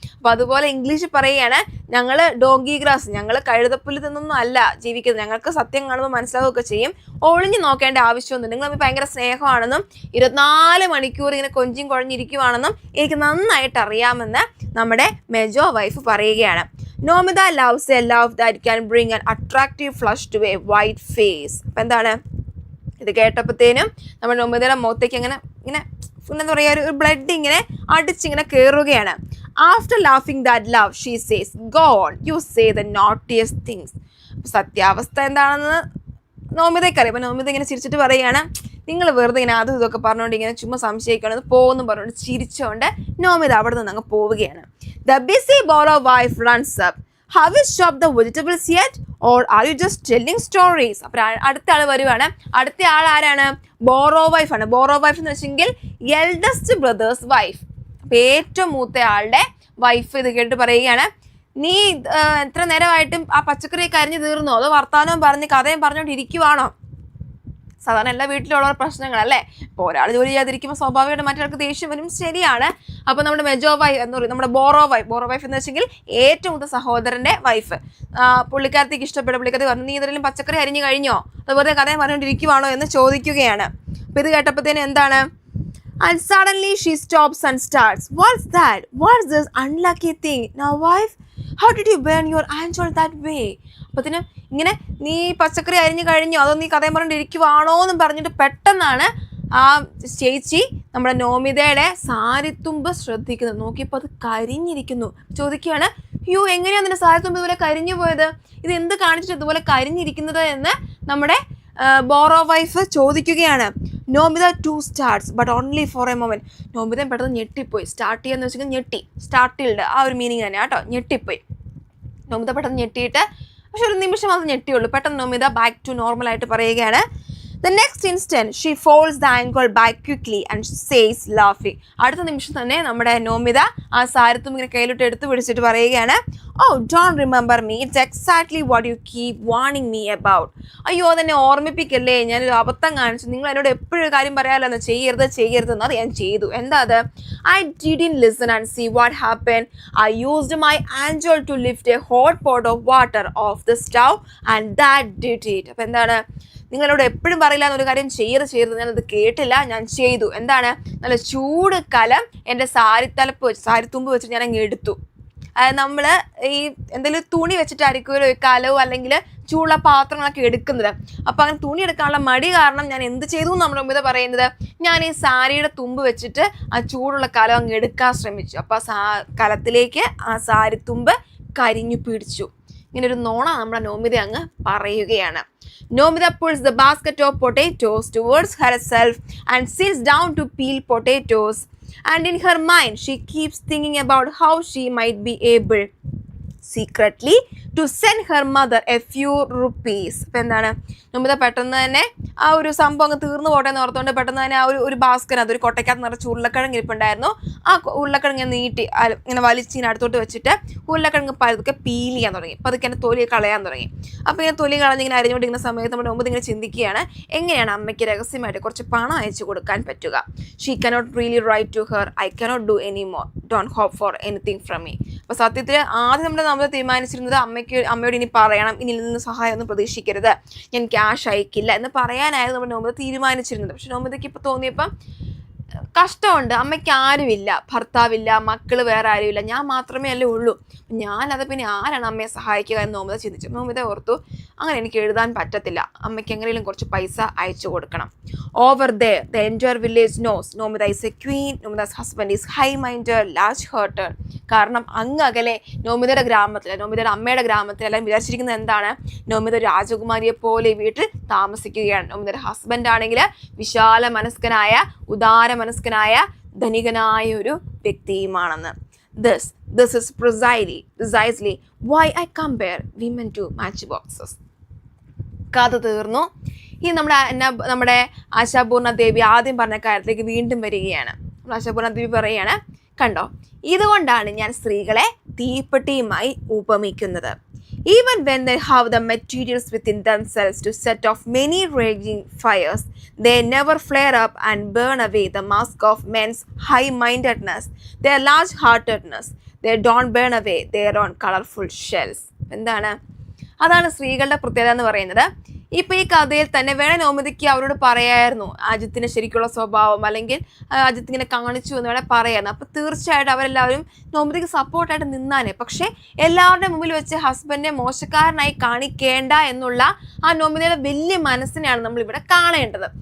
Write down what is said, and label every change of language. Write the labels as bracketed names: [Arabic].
[Malayalam] അപ്പോൾ അതുപോലെ ഇംഗ്ലീഷിൽ പറയുകയാണ്, ഞങ്ങൾ ഡോങ്കി ഗ്രാസ്, ഞങ്ങൾ കഴുതപ്പുല്ല് തിന്നൊന്നും അല്ല ജീവിക്കുന്നത്, ഞങ്ങൾക്ക് സത്യം കാണുമ്പോൾ മനസ്സിലാവുകയൊക്കെ ചെയ്യും, ഒളിഞ്ഞു നോക്കേണ്ട ആവശ്യമൊന്നും, നിങ്ങൾ തമ്മിൽ ഭയങ്കര സ്നേഹമാണെന്നും 24 മണിക്കൂർ ഇങ്ങനെ കൊഞ്ചിയും കുഴഞ്ഞിരിക്കുവാണെന്നും എനിക്ക് നന്നായിട്ട് അറിയാമെന്ന് നമ്മുടെ മെജോ വൈഫ് പറയുകയാണ്. [English] Nomita loves a love that can bring an attractive flush to a white face. [Malayalam] അപ്പം എന്താണ് ഇത് കേട്ടപ്പോഴത്തേനും നമ്മുടെ നോമിതയുടെ മുഖത്തേക്ക് ഇങ്ങനെ എന്താ പറയുക, ഒരു ബ്ലഡ് ഇങ്ങനെ അടിച്ചിങ്ങനെ കയറുകയാണ്. [English] After ലാഫിങ് that love she says, go on, you say the നോട്ടിയസ്റ്റ് things. [Malayalam] സത്യാവസ്ഥ എന്താണെന്ന് നോമിതയ്ക്കറിയാം. അപ്പം നോമിത ഇങ്ങനെ ചിരിച്ചിട്ട് പറയുകയാണ്, നിങ്ങൾ വെറുതെ ഇങ്ങനെ അതും ഇതൊക്കെ പറഞ്ഞുകൊണ്ട് ഇങ്ങനെ ചുമ്മാ സംശയിക്കുകയാണ്, പോകുന്നു പറഞ്ഞുകൊണ്ട് ചിരിച്ചുകൊണ്ട് നോമിത അവിടെ നിന്ന് അങ്ങ് പോവുകയാണ്. [English] The busy borrow wife runs up. Have you chopped the vegetables yet? Or are you just telling stories? [Malayalam] അപ്പോൾ അടുത്ത ആൾ വരുവാണ്. അടുത്ത ആൾ ആരാണ്? ബോറോ വൈഫ് ആണ്. ബോറോ വൈഫ് എന്ന് വെച്ചെങ്കിൽ എൽഡസ്റ്റ് ബ്രദേഴ്സ് വൈഫ്, അപ്പോൾ ഏറ്റവും മൂത്ത ആളുടെ വൈഫ് ഇത് കേട്ട് പറയുകയാണ്, നീ എത്ര നേരമായിട്ടും ആ പച്ചക്കറി കരിഞ്ഞു തീർന്നോ, അതോ വർത്താനവും പറഞ്ഞ് കഥയും പറഞ്ഞുകൊണ്ട് ഇരിക്കുവാണോ? സാധാരണ എല്ലാ വീട്ടിലുള്ള പ്രശ്നങ്ങളല്ലേ. ഇപ്പോൾ ഒരാൾ ജോലി ചെയ്യാതിരിക്കുമ്പോൾ സ്വാഭാവികമായിട്ട് മറ്റൊരാൾക്ക് ദേഷ്യം വരും, ശരിയാണ്. അപ്പോൾ നമ്മുടെ മെജോ വൈഫ് എന്ന് പറയും, നമ്മുടെ ബോറോ വൈഫ് എന്ന് വെച്ചെങ്കിൽ ഏറ്റവും മൂത്ത സഹോദരൻ്റെ വൈഫ്. പുള്ളിക്കാരത്തേക്ക് ഇഷ്ടപ്പെട്ട പുള്ളിക്കാരത്തി പറഞ്ഞു, നീ ഇതിലും പച്ചക്കറി അരിഞ്ഞു കഴിഞ്ഞോ, അതുപോലെ കഥയും പറഞ്ഞുകൊണ്ടിരിക്കുവാണോ എന്ന് ചോദിക്കുകയാണ്. അപ്പോൾ ഇത് കേട്ടപ്പോഴത്തേനും എന്താണ്, [English] and suddenly she stops and starts, what's that, what's this unlucky thing now wife, how did you burn your angel that way? [Malayalam] അപ്പത്തിന് ഇങ്ങനെ നീ പച്ചക്കറി അരിഞ്ഞു കഴിഞ്ഞോ, അതോ നീ കഥയും പറഞ്ഞിരിക്കുവാണോ എന്ന് പറഞ്ഞിട്ട് പെട്ടെന്നാണ് ആ ചേച്ചി നമ്മുടെ നോമിതയുടെ സാരിത്തുമ്പ് ശ്രദ്ധിക്കുന്നത്. നോക്കിയപ്പോൾ അത് കരിഞ്ഞിരിക്കുന്നു. ചോദിക്കുകയാണ്, അയ്യോ എങ്ങനെയാണ് നിന്റെ സാരിത്തുമ്പ് ഇതുപോലെ കരിഞ്ഞു പോയത്, ഇത് എന്ത് കാണിച്ചിട്ട് ഇതുപോലെ കരിഞ്ഞിരിക്കുന്നത് എന്ന് നമ്മുടെ ബോറോ വൈഫ് ചോദിക്കുകയാണ്. [English] Nomita too starts but only for a moment. [Malayalam] Nomita പെട്ടെന്ന് ഞെട്ടിപ്പോയി. സ്റ്റാർട്ട് ചെയ്യാന്ന് വെച്ചാൽ ഞെട്ടി, സ്റ്റാർട്ടിൽഡ് ആ ഒരു മീനിങ് തന്നെ കേട്ടോ, ഞെട്ടിപ്പോയി. നോമിത പെട്ടെന്ന് ഞെട്ടിയിട്ട് പക്ഷെ ഒരു നിമിഷം അത് ഞെട്ടിയുള്ളൂ. പെട്ടെന്ന് നോമിത [English] back to normal [Malayalam] ആയിട്ട് പറയുകയാണ്. [English] The next instant she folds the ankle back quickly and says laughing. [Malayalam] അടുത്ത നിമിഷം തന്നെ നമ്മുടെ നോമിത ആ സാരത്തും ഇങ്ങനെ കയ്യിലോട്ട് എടുത്ത് പിടിച്ചിട്ട് പറയുകയാണ്, [English] Oh, don't remember me. It's exactly what you keep warning me about. [Malayalam] അയ്യോ അതെന്നെ ഓർമ്മിപ്പിക്കല്ലേ, ഞാനൊരു അബദ്ധം കാണിച്ചു, നിങ്ങൾ എന്നോട് എപ്പോഴും കാര്യം പറയാമല്ലോ, ചെയ്യരുതെന്ന്. അത് ഞാൻ ചെയ്തു. എന്താ അത്? [English] I didn't listen and see what happened. I used my angel to lift a hot pot of water off the stove and that did it. [Malayalam] അപ്പം എന്താണ്? നിങ്ങളോട് എപ്പോഴും പറയില്ല എന്നൊരു കാര്യം ചെയ്യരുത്, ഞാനത് കേട്ടില്ല, ഞാൻ ചെയ്തു. എന്താണ്? നല്ല ചൂട് കലം എൻ്റെ സാരിത്തുമ്പ് വെച്ചിട്ട് ഞാൻ അങ്ങ് എടുത്തു. നമ്മൾ ഈ എന്തെങ്കിലും തുണി വെച്ചിട്ടായിരിക്കുമല്ലോ ഈ കലവും അല്ലെങ്കിൽ ചൂടുള്ള പാത്രങ്ങളൊക്കെ എടുക്കുന്നത്. അപ്പോൾ അങ്ങനെ തുണി എടുക്കാനുള്ള മടി കാരണം ഞാൻ എന്ത് ചെയ്തു എന്ന് നമ്മുടെ മുമ്പ് പറയുന്നത്, ഞാൻ ഈ സാരിയുടെ തുമ്പ് വെച്ചിട്ട് ആ ചൂടുള്ള കലം അങ്ങ് എടുക്കാൻ ശ്രമിച്ചു. അപ്പോൾ കലത്തിലേക്ക് ആ സാരിത്തുമ്പ് കരിഞ്ഞു പിടിച്ചു. ഇങ്ങനൊരു നോണ നമ്മുടെ നോമിത അങ്ങ് പറയുകയാണ്. [English] Nomita pulls the basket of potatoes towards herself and sits down to peel potatoes. And in her mind, she keeps thinking about how she might be able secretly to send her mother a few rupees. [Malayalam] അപ്പം എന്താണ്? നോമിത പെട്ടെന്ന് തന്നെ ആ ഒരു സംഭവം അങ്ങ് തീർന്നു പോട്ടെ എന്ന് ഓർത്തുകൊണ്ട് പെട്ടെന്ന് തന്നെ ആ ഒരു ബാസ്കറ്റ്, അതൊരു കൊട്ടയ്ക്കകത്ത് നിറച്ച് ഉരുളക്കിഴങ്ങ് ഇരിപ്പുണ്ടായിരുന്നു. ആ ഉരുളക്കിഴങ്ങ് നീട്ടി ഇങ്ങനെ വലിച്ചിങ്ങനെ അടുത്തോട്ട് വെച്ചിട്ട് ഉരുളക്കിഴങ്ങ് പതുക്കെ പീൽ ചെയ്യാൻ തുടങ്ങി. പതുക്കെ തന്നെ തൊലി കളയാൻ തുടങ്ങി. അപ്പോൾ ഇങ്ങനെ തൊലി കളഞ്ഞിങ്ങനെ അരിഞ്ഞുകൊണ്ടിരിക്കുന്ന സമയത്ത് നമ്മുടെ മുമ്പ് ഇങ്ങനെ ചിന്തിക്കുകയാണ്, എങ്ങനെയാണ് അമ്മയ്ക്ക് രഹസ്യമായിട്ട് കുറച്ച് പണം അയച്ചു കൊടുക്കാൻ പറ്റുക. [English] She cannot really write to her, I cannot do any more, don't hope for anything from me. [Malayalam] അപ്പോൾ സത്യത്തിൽ ആദ്യം നമ്മൾ തീരുമാനിച്ചിരുന്നത് അമ്മയോട് ഇനി പറയണം, ഇനി നിന്ന് സഹായം ഒന്നും പ്രതീക്ഷിക്കരുത്, ഞാൻ ക്യാഷ് അയക്കില്ല എന്ന് പറയാനായിരുന്നു നമ്മുടെ നോമിത തീരുമാനിച്ചിരുന്നത്. പക്ഷെ നോമിതയ്ക്ക് ഇപ്പോൾ തോന്നിയപ്പം കഷ്ടമുണ്ട്, അമ്മയ്ക്ക് ആരുമില്ല, ഭർത്താവില്ല, മക്കൾ വേറെ ആരുമില്ല, ഞാൻ മാത്രമേ അല്ലേ ഉള്ളൂ, ഞാനത് പിന്നെ ആരാണ് അമ്മയെ സഹായിക്കുക എന്ന് നോമിത ചിന്തിച്ചു. നോമിത ഓർത്തു, അങ്ങനെ എനിക്ക് എഴുതാൻ പറ്റത്തില്ല, അമ്മയ്ക്ക് എങ്ങനെയും കുറച്ച് പൈസ അയച്ചു കൊടുക്കണം. [English] Over there, the entire village knows Nomita is a queen. Nomita's husband is high-minded, large-hearted. [Malayalam] കാരണം അങ്ങകലെ നോമിതയുടെ ഗ്രാമത്തിൽ, നോമിതയുടെ അമ്മയുടെ ഗ്രാമത്തിൽ എല്ലാം വിചാരിച്ചിരിക്കുന്നത് എന്താണ്? നോമിത രാജകുമാരിയെ പോലെ വീട്ടിൽ താമസിക്കുകയാണ്. നോമിതയുടെ ഹസ്ബൻഡ് ആണെങ്കിൽ വിശാല മനസ്കനായ, ഉദാര മനസ്കനായ, ധനികനായ ഒരു വ്യക്തിയുമാണെന്ന്. [English] This is precisely why I compare women to matchboxes. [Malayalam] കഥ തീർന്നു. ഈ നമ്മുടെ ആശാപൂർണ ദേവി ആദ്യം പറഞ്ഞ കാര്യത്തിലേക്ക് വീണ്ടും വരികയാണ്. ആശാപൂർണ ദേവി പറയുകയാണ്, കണ്ടോ, ഇതുകൊണ്ടാണ് ഞാൻ സ്ത്രീകളെ തീപ്പെട്ടിയുമായി ഉപമിക്കുന്നത്. [English] Even when they have the materials within themselves to set off many raging fires, they never flare up and burn away the mask of men's high-mindedness, their large-heartedness. They don't burn away their own colorful shells. [Malayalam] എന്താണ്? അതാണ് സ്ത്രീകളുടെ പ്രത്യേകത എന്ന് പറയുന്നത്. ഇപ്പോൾ ഈ കഥയിൽ തന്നെ വേണേൽ നോമിതയ്ക്ക് അവരോട് പറയായിരുന്നു അജിത്തിൻ്റെ ശരിക്കുള്ള സ്വഭാവം, അല്ലെങ്കിൽ അജിത്ത് ഇങ്ങനെ കാണിച്ചു എന്ന് വേണേൽ പറയായിരുന്നു. അപ്പോൾ തീർച്ചയായിട്ടും അവരെല്ലാവരും നോമിതയ്ക്ക് സപ്പോർട്ടായിട്ട് നിന്നാനേ. പക്ഷേ എല്ലാവരുടെ മുമ്പിൽ വെച്ച് ഹസ്ബൻഡിനെ മോശക്കാരനായി കാണിക്കേണ്ട എന്നുള്ള ആ നോമിതയുടെ വലിയ മനസ്സിനെയാണ് നമ്മളിവിടെ കാണേണ്ടത്.